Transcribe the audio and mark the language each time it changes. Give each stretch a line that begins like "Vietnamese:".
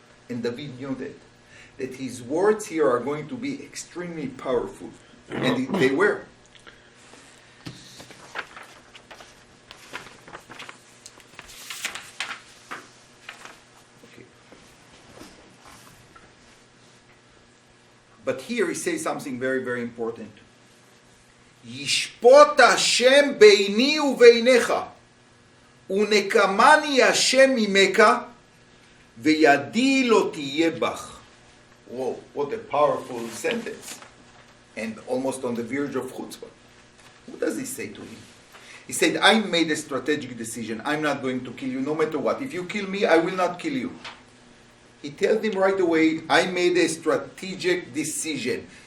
English: And David knew that his words here are going to be extremely powerful. And they were. But here he says something very, very important.
Hebrew: ישפוט השם ביני וביניך, ונקמני השם ממך, וידי לא תהיה בך.
English: Whoa, what a powerful sentence. And almost on the verge of chutzpah. What does he say to him? He said, I made a strategic decision. I'm not going to kill you no matter what. If you kill me, I will not kill you. He tells him right away, I made a strategic decision.